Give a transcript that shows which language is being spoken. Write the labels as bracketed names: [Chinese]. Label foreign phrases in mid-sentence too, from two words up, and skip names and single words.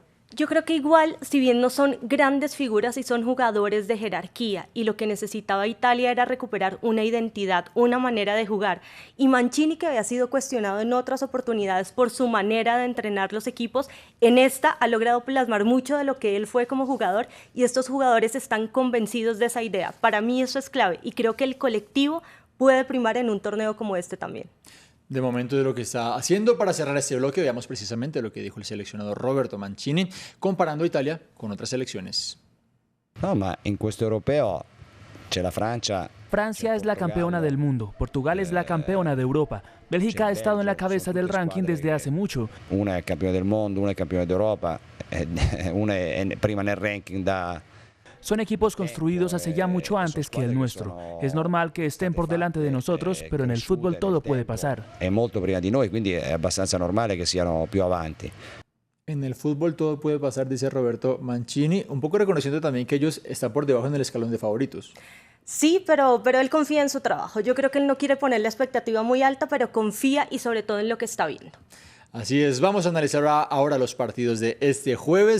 [Spanish] Yo creo que igual, si bien no son grandes figuras y son jugadores de jerarquía, y lo que necesitaba Italia era recuperar una identidad, una manera de jugar, y Mancini, que había sido cuestionado en otras oportunidades por su manera de entrenar los equipos, en esta ha logrado plasmar mucho de lo que él fue como jugador, y estos jugadores están convencidos de esa idea. Para mí eso es clave, y creo que el colectivo puede primar en un torneo como este también. De momento de lo que está haciendo. Para cerrar este bloque, veamos precisamente lo que dijo el seleccionador Roberto Mancini, comparando a Italia con otras selecciones. [Italian] No, ma en questo europeo c'è la Francia. [Spanish] Francia es la campeona del mundo, Portugal es la campeona de Europa, Bélgica ha estado en la cabeza del ranking desde hace mucho. [Italian] Una è campione del mondo, una è campione d'Europa, una è prima nel ranking da... [Spanish] Son equipos construidos hace ya mucho antes que el nuestro. Es normal que estén por delante de nosotros, pero en el fútbol todo puede pasar. [Italian] È molto prima di noi, quindi è abbastanza normale che siano più avanti. [Spanish] En el fútbol todo puede pasar, dice Roberto Mancini, un poco reconociendo también que ellos están por debajo en el escalón de favoritos. Sí, pero él confía en su trabajo. Yo creo que él no quiere poner la expectativa muy alta, pero confía y sobre todo en lo que está viendo. Así es, vamos a analizar ahora los partidos de este jueves.